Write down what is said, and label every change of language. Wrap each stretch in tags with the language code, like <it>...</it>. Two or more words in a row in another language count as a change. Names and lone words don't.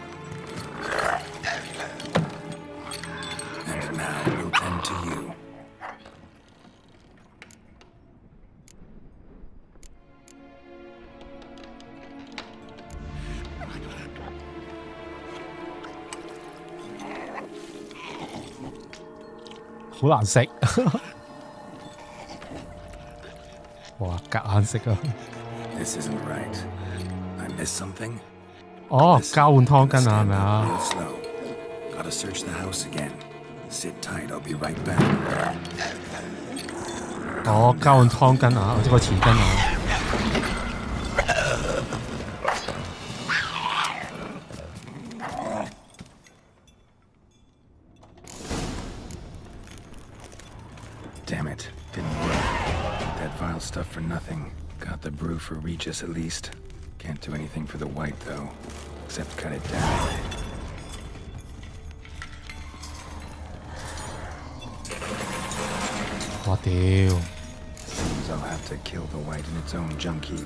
<en>And now we'll tend to you.</en> <yue>Hảo 難食。哇，夾硬食啊！</yue> <en>This isn't right. I missed something?</en> <yue>哦，交換湯巾啊，係咪啊？</yue> <en>Real slow. Gotta search the house again. Sit tight, I'll be right back.</en> <yue>哦，交換湯巾啊，或者個匙羹啊。</yue> <en>Damn it, didn't work. That vile stuff for nothing. Got the brew for Regis at least. Can't do anything for the white though, except cut it down. What the hell? Seems I'll have to kill the white in its own junk heap.</en>